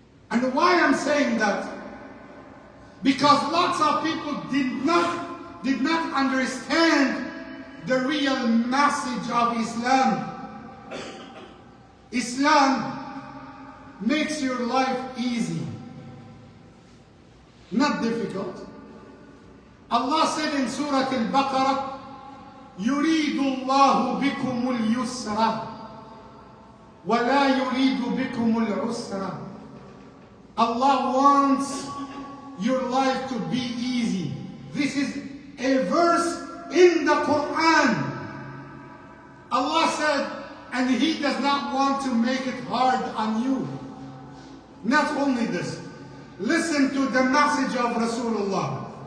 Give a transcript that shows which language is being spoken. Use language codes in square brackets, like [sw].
[en] And why I'm saying that? Because lots of people did not understand the real message of Islam. Islam makes your life easy, not difficult. Allah said in Surah Al-Baqarah, [ar] يُرِيدُ اللَّهُ بِكُمُ الْيُسْرَ وَلَا يُرِيدُ بِكُمُ الْعُسْرَ. [en] Allah wants your life to be easy. This is a verse in the Quran. Allah said, and He does not want to make it hard on you. Not only this, listen to the message of Rasulullah.